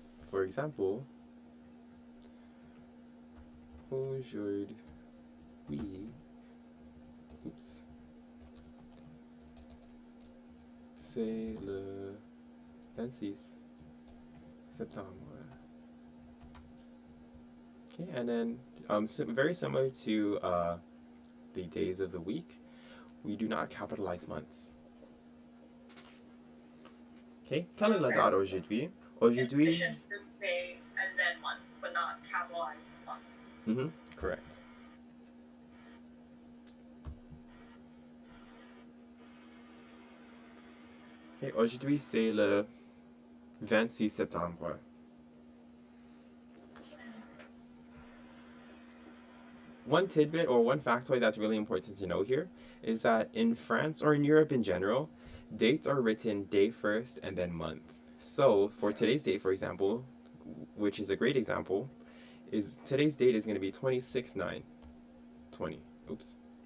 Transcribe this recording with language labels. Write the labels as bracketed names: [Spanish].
[English] For example, [French] aujourd'hui, oops, c'est le 26 septembre. [English] Okay, and then very similar to the days of the week, we do not capitalize months. [French] Okay, quelle est la date aujourd'hui? Aujourd'hui. [English] Day and then month, but not capitalized month. Mm-hmm, correct. [French] Okay, aujourd'hui c'est le 26 septembre. [English] One tidbit or one factoid that's really important to know here is that in France or in Europe in general, dates are written day first and then month. So for today's date, for example, which is a great example, is today's date is going to be 26/9/20. Oops.